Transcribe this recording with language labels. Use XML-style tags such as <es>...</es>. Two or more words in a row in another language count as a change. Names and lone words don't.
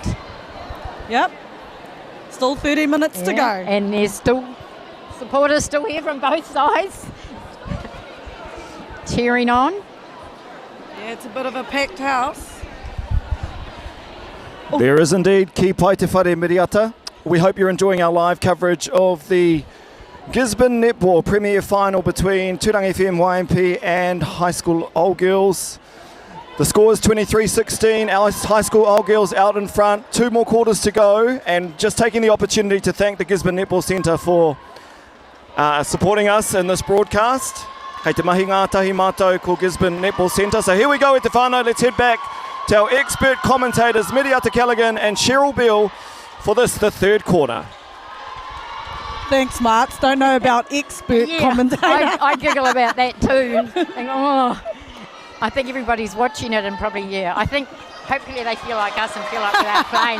<en>Yep. Still 30 minutes to go. And there's still supporters still here from both sides cheering on. Yeah, it's a bit of a packed house. There is indeed.</en> <mi>Ki pai te whare miriata.</mi> <en>We hope you're enjoying our live coverage of the Gisborne Netball Premier Final between Tūranga FM YMP and High School Old Girls. The score is 23-16. Our high school old girls out in front. 2 more quarters to go, and just taking the opportunity to thank the Gisborne Netball Centre for supporting us in this broadcast.</en> <mi>Hei te mahi ngātahi mātou ko Gisborne Netball Centre.</mi> <en>So here we go at the whānau. Let's head back to our expert commentators, Miriata Callaghan and Cheryl Beale, for the third quarter. Thanks, Marks. Don't know about expert commentator. I giggle about that too. I think everybody's watching it and probably, I think hopefully they feel like us and feel like they're playing.</en>